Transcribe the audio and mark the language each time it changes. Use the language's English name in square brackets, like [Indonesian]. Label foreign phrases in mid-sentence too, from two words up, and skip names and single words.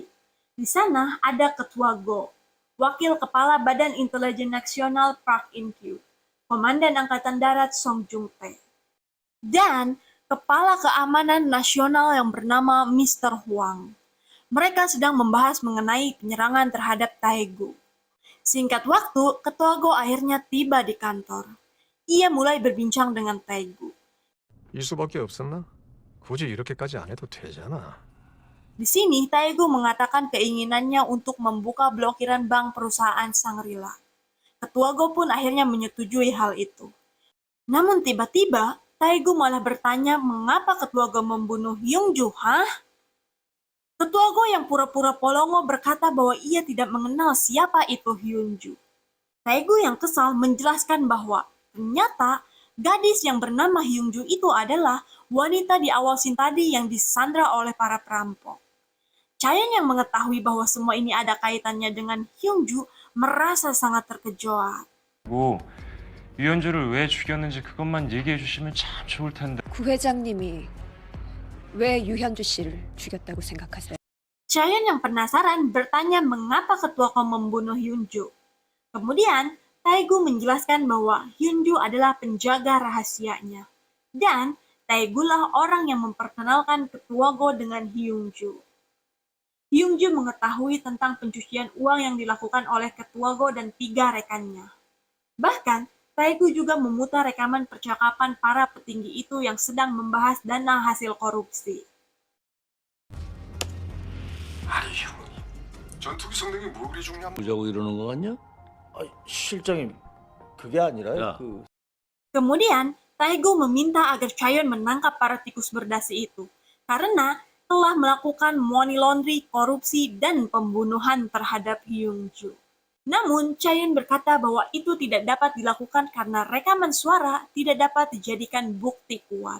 [Indonesian] Di sana ada ketua Go, wakil kepala Badan Intelijen Nasional Park In-kyu, Komandan Angkatan Darat Song Jung-tae, dan Kepala Keamanan Nasional yang bernama Mr. Huang. Mereka sedang membahas mengenai penyerangan terhadap Taegu. Singkat waktu, ketua Go akhirnya tiba di kantor. Ia mulai berbincang dengan Taegu. [Korean] 일 수밖에 없었나? 굳이 이렇게까지 안 해도 되잖아. [Indonesian] Di sini, Taegu mengatakan keinginannya untuk membuka blokiran bank perusahaan Shangri-La. Ketua Go pun akhirnya menyetujui hal itu. Namun tiba-tiba, Taegu malah bertanya mengapa ketua Go membunuh Hyung-ju, hah? Ketua Go yang pura-pura polongo berkata bahwa ia tidak mengenal siapa itu Hyunju. Taegu yang kesal menjelaskan bahwa ternyata gadis yang bernama Hyunju itu adalah wanita di awal scene tadi yang disandra oleh para perampok. Chaeyeon yang mengetahui bahwa semua ini ada kaitannya dengan Hyunju merasa sangat terkejut. [Korean] 뭐 유현주를 왜 죽였는지 그것만 얘기해 주시면 참 좋을 텐데. 부회장님이 왜 유현주 씨를 죽였다고 생각하세요? [Indonesian] Chaeyeon yang penasaran bertanya mengapa ketua Go membunuh Hyunju. Kemudian, Taegu menjelaskan bahwa Hyunju adalah penjaga rahasianya. Dan Taegu lah orang yang memperkenalkan ketua Go dengan Hyunju. Hyunju mengetahui tentang pencucian uang yang dilakukan oleh ketua Go dan 3 rekannya. Bahkan, Taegu juga memutar rekaman percakapan para petinggi itu yang sedang membahas dana hasil korupsi. [Korean] 아니 형님, 전투기 성능이 뭐 그리 중요한? 보자고 이러는 거 같냐? 실장님, 그게 아니라 야. [Indonesian] Kemudian, Taegu meminta agar Chaeyeon menangkap para tikus berdasi itu, karena telah melakukan [English] money laundry, [Indonesian] korupsi, dan pembunuhan terhadap Hyunju. Namun, Chaeyeon berkata bahwa itu tidak dapat dilakukan karena rekaman suara tidak dapat dijadikan bukti kuat.